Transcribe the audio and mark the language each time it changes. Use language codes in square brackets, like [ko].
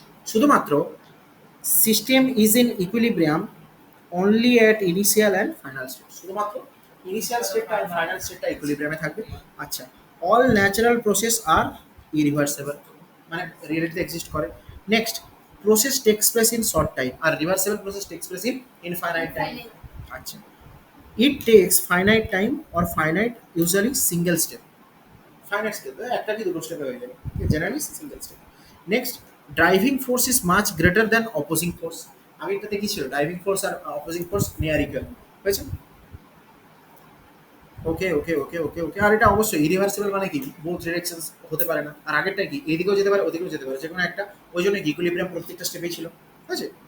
[bn] শুধুমাত্র [en] system is in equilibrium only at initial and final step, [bn] শুধুমাত্র initial স্টেপটা আর final স্টেপটা ইকুইলিব্রিয়ামে থাকবে। আচ্ছা, [en] all natural process are irreversible, [bn] মানে রিয়েলিটিতে এক্সিস্ট করে। [en] Next, process takes place in short time আর reversible process takes place in infinite time. [bn] আচ্ছা, [en] it takes finite time or finite usually single step, finite step [bn] একটা কি দুটো স্টেপে হয়ে যাবে, generally [en] Single step. Next, driving force is much greater than opposing force. [bn] আগে এটাতে কি ছিল, ড্রাইভিং ফোর্স আর অপোজিং ফোর্স নিয়ার ইকুয়াল হয়েছে। ওকে ওকে ওকে ওকে ওকে, আর এটা অবশ্যই ইরিভার্সিবল, মানে কি বোথ ডিরেকশনস হতে পারে না, আর আগেরটা কি এদিকেও যেতে পারে ওদিকেও যেতে পারে, যে কোনো একটা, ওই জন্য ইকুইলিব্রিয়াম প্রত্যেকটা স্টেপেই ছিল, ঠিক আছে।